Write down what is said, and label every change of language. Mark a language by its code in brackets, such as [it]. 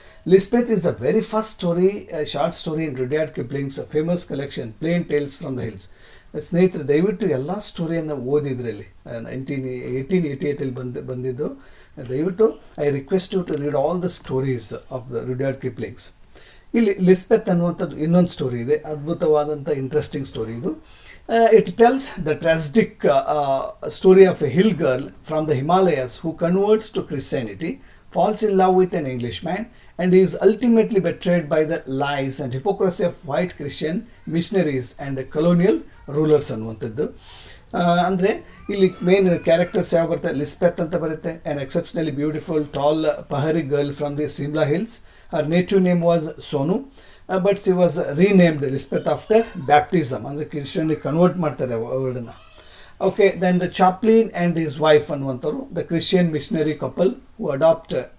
[en] Lisbeth is the very first story, short story in Rudyard Kipling's famous collection plain tales from the hills. [kn] ಸ್ನೇಹಿತರೆ, ದಯವಿಟ್ಟು ಎಲ್ಲ ಸ್ಟೋರಿಯನ್ನು ಓದಿದ್ರಲ್ಲಿ 1888 ಬಂದಿದ್ದು. [en] ದಯವಿಟ್ಟು I request you to read all the stories of the Rudyard Kipling's. [kn] ಇಲ್ಲಿ ಲಿಸ್ಬೆತ್ ಅನ್ನುವಂಥದ್ದು ಇನ್ನೊಂದು story ಇದೆ, ಅದ್ಭುತವಾದಂಥ ಇಂಟ್ರೆಸ್ಟಿಂಗ್ ಸ್ಟೋರಿ ಇದು. [en] It tells the tragic story of a hill girl from the Himalayas who converts to Christianity, falls in love with an Englishman, and is ultimately betrayed by the lies and hypocrisy of white Christian missionaries and colonial rulers ಅನ್ನುವಂಥದ್ದು. [kn] ಅಂದರೆ ಇಲ್ಲಿ main characters ಯಾವ ಬರುತ್ತೆ, ಲಿಸ್ಬೆತ್ ಅಂತ ಬರುತ್ತೆ, [en] An exceptionally beautiful tall pahari girl from the Simla hills. Her native name was Sonu, but she was renamed Lisbeth after baptism, [kn] ಅಂದರೆ ಕ್ರಿಶ್ಚಿಯನ್ಗೆ convert ಮಾಡ್ತಾರೆ ಅವಳನ್ನು. [en] Okay, then the chaplain and his wife ಅನ್ನುವಂಥವ್ರು, the Christian missionary couple who adopt